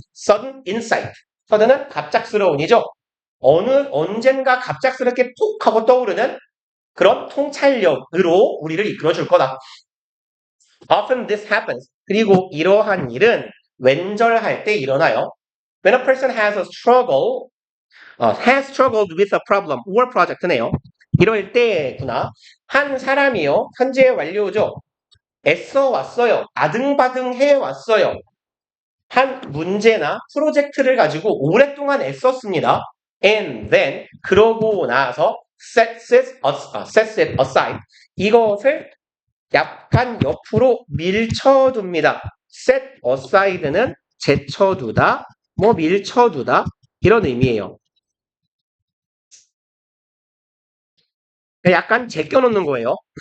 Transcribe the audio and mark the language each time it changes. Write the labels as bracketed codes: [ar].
[en] sudden insight. [ko] sudden은 갑작스러운이죠. 언젠가 갑작스럽게 톡 하고 떠오르는 그런 통찰력으로 우리를 이끌어줄 거다. [en] Often this happens. [ko] 그리고 이러한 일은 왼절할 때 일어나요. [en] When a person has struggled with a problem or project네요. [ko] 이럴 때구나. 한 사람이요. 현재 완료죠. 애써 왔어요. 아등바등 해 왔어요. 한 문제나 프로젝트를 가지고 오랫동안 애썼습니다. [en] And then [ko] 그러고 나서 [en] sets it aside. [ko] 이것을 약간 옆으로 밀쳐둡니다. set aside는 제쳐두다, 뭐 밀쳐두다 이런 의미예요. 약간 제껴놓는 거예요.